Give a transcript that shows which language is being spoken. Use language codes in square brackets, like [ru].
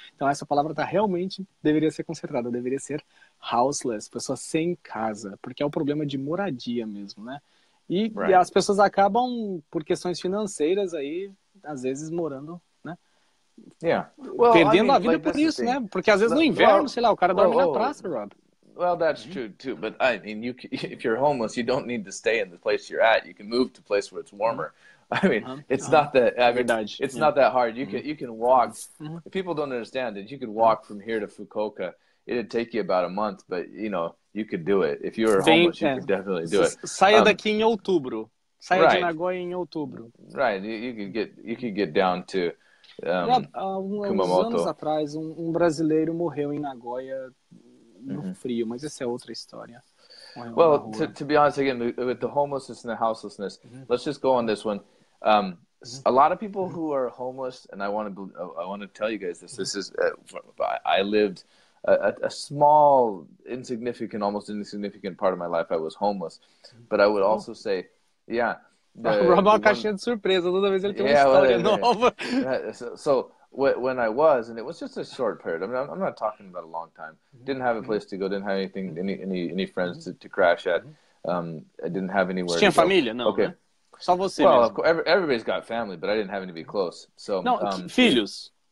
[pt] Então essa palavra realmente deveria ser consertada, deveria ser [en] houseless, [pt] pessoa sem casa, porque é o problema de moradia mesmo, né? E as pessoas acabam, por questões financeiras, aí, às vezes, morando, né? Perdendo a vida por isso, né? Porque às vezes no inverno, sei lá, o cara dorme na praça, Rob. [en] Well, that's true too. But I mean, if you're homeless, you don't need to stay in the place you're at. You can move to a place where it's warmer. I mean, it's not that. I mean, it's not that hard. You can walk. People don't understand that you could walk from here to Fukuoka. It'd take you about a month, but you know you could do it. If you were homeless, you could definitely do it. [pt] Saia daqui em outubro. Saia de Nagoya em outubro. [en] Right. You could get down to [pt] Uns [en] Kumamoto. [pt] anos atrás, brasileiro morreu em Nagoya no frio, mas essa é outra história. [en] Well, to be honest, again, with the homelessness and the houselessness, let's just go on this one. A lot of people who are homeless, and I want to tell you guys this. This is I lived a small, almost insignificant part of my life. I was homeless, but I would also say, [pt] Rob é uma caixinha de surpresa. Toda vez ele tem uma história nova. [en] So when I was, and it was just a short period. I mean, I'm not talking about a long time. Didn't have a place to go. Didn't have any friends to crash at. I didn't have anywhere. [pt] Tinha família? Não. [en] Okay. [pt] Né? Só você [en] well, [pt] mesmo. [en] Of course, everybody's got family, but I didn't have any to be close. So [pt] no, filhos.